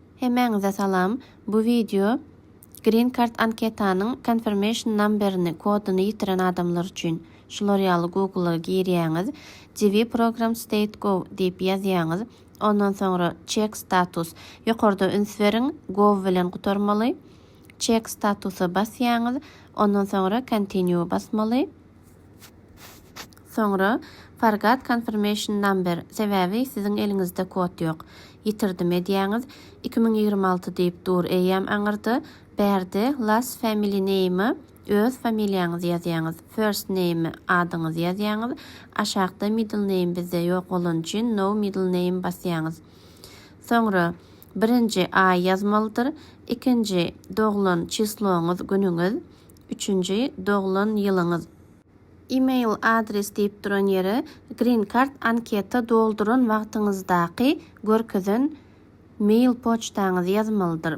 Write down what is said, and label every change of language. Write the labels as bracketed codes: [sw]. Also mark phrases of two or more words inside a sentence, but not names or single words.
[tk] Hemeňize salam. Bu video Green Card anketanın [en] confirmation number'ini [tk] kodunu yitiren adamlar üçün. Şular ýaly Google'a girýäňiz, [en] CV program state go [tk] diýip ýazýaňyz. Ondan sonra [en] check status [tk] ýokarda üns beriň, go bilen gutarmaly. [en] Check statusa [tk] basýaňyz, ondan sonra continue basmaly. [en] Sonra forgot confirmation number, [tk] sebäbi sizin eliňizde kod ýok. Yitirdim edýäňiz, 2026 diýip dur eýem aňyrdy. [en] Berde last family name, [tk] öz familiýaňyzy ýazýaňyz. [en] First name [tk] adyňyzy ýazýaňyz. Aşagda [en] middle name [tk] bizde ýok bolan üçin [en] no middle name [tk] basýaňyz. Sonra birinji ay ýazmalydyr, ikinji doglan çysloňyz, günüňiz, üçünji doglan ýylyňyz. Email adres diýip duran ýere Green Card anketa doldurun wagtyňyzdaky görkezen mail poçtaňyzy ýazmalydyr.